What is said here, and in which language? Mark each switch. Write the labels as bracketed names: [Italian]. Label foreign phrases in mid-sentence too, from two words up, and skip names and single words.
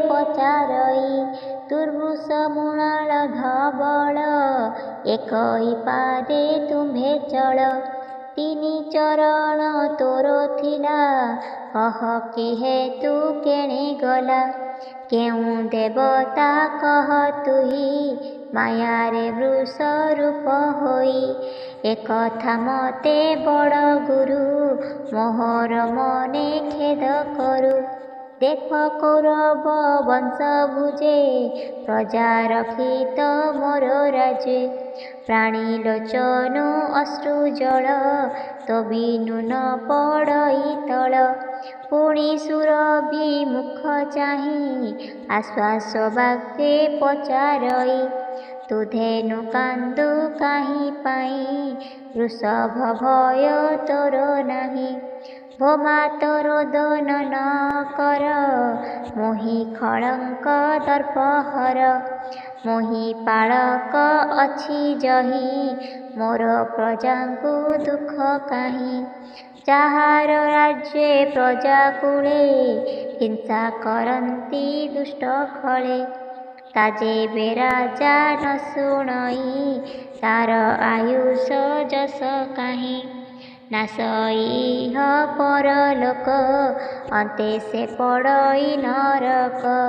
[Odia] ପଚାରଇ ଦୁର୍ବୃଷ ମୃଣାଳ ଧବଳ ଏକଇ ପାଦେ ତୁମ୍ଭେ ଚଳ ତିନି ଚରଣ ତୋର ଥିଲା କହ କି ହେତୁ କେଣେ ଗଲା କେଉଁ ଦେବତା କହ ତୁହି ମାୟାରେ ବୃଷ ରୂପ ହୋଇ ଏକଥା ମତେ ବଡ଼ ଗୁରୁ ମୋହର ମନେ ଖେଦ କରୁ ଦେଖ କୌରବ ବଂଶ ଭୁଜେ ପ୍ରଜା ରକ୍ଷିତ ମୋର ରାଜେ ପ୍ରାଣୀ ଲୋଚନୁ ଅଶ୍ରୁ ଜଳ ତୋ ବିନୁ ନ ପଡ଼ଇ ତଳ ପୁଣି ସୁରଭି ମୁଖ ଚାହିଁ ଆଶ୍ୱାସ ବାକ୍ୟେ ପଚାରଇ ତୁ ଧେନୁ କାନ୍ଦୁ କାହିଁ ପାଇ ବୃଷଭ ଭୟ ତୋର ନାହିଁ ଭୋମା ତୋର ଦୋନ ନ କର ମୋହି ଖଡ଼ଙ୍କ ଦର୍ପହର ମୋହି ପାଳକ ଅଛି ଯହିଁ ମୋର ପ୍ରଜାଙ୍କୁ ଦୁଖ କାହିଁ ଯାହାର ରାଜ୍ୟେ ପ୍ରଜାକୁଳେ ହିଂସା କରନ୍ତି ଦୁଷ୍ଟ ଖଳେ। ତା ଯେବେ ରାଜା ନ ଶୁଣଇ ତାର ଆୟୁଷ ଯଶ କାହିଁ। ନାଶ ଇହ ପରଲୋକ ଅନ୍ତେ ସେ ପଡ଼ଇ ନରକ।